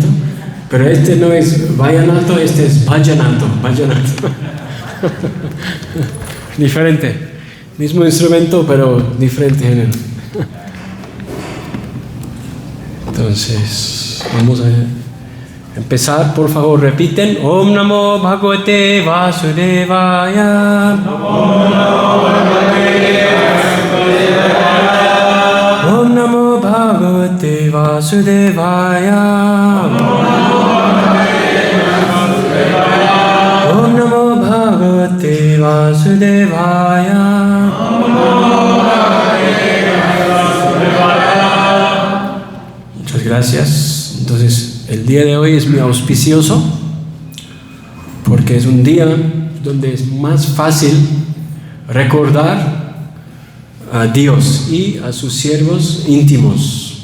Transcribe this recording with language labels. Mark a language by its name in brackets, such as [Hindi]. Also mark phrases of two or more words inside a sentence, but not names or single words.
[Spanish] Pero este no es vallenato, este es vallenato. Diferente. Mismo instrumento, pero diferente género. Entonces, vamos a empezar. Por favor, repiten. [Sanskrit] Om Namo Bhagavate Vasudevaya. Om Namo Bhagavate Vasudevaya. Om Namo Bhagavate Vasudevaya. [Spanish] Muchas gracias. Entonces, el día de hoy es muy auspicioso porque es un día donde es más fácil recordar a Dios y a sus siervos íntimos.